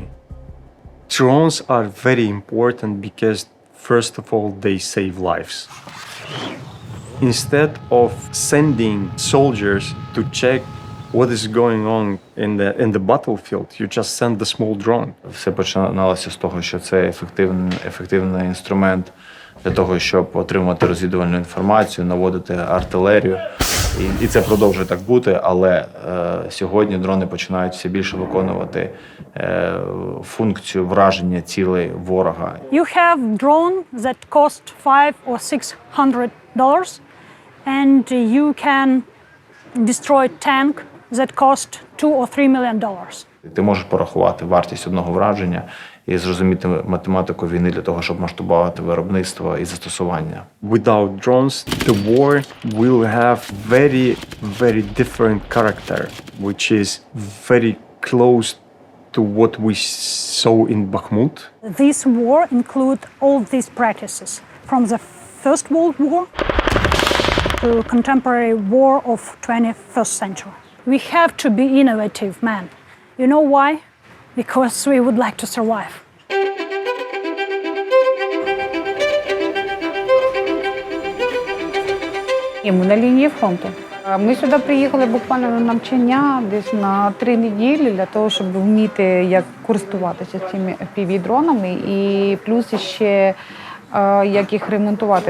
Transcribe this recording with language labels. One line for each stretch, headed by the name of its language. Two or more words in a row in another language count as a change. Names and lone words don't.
English: Drones are very important because, first of all, they save lives. Instead of sending soldiers to check what is going on in the battlefield, you just send the small drone.
Ukrainian: Все починалося з того, що це ефективний інструмент для того, щоб отримати розвідувальну інформацію, наводити артилерію. І це продовжує так бути, але сьогодні дрони починають все більше виконувати функцію враження цілей ворога.
English: You have drone that cost $500 or $600 and you can destroy tank that cost $2 or $3 million.
Ukrainian: Ти можеш порахувати вартість одного враження і зрозуміти математику війни для того, щоб масштабувати виробництво і застосування.
English: Without drones, the war will have very, very different character, which is very close to what we saw in Bakhmut. This war includes all these practices, from the First World War to contemporary war of 21st century. We have to be innovative, man. You know why? Because we would like to survive.
Ukrainian: Ми на лінії фронту. Ми сюди приїхали буквально на навчання десь на 3 неділі для того, щоб вміти, як користуватися цими FPV-дронами і плюс ще як їх ремонтувати.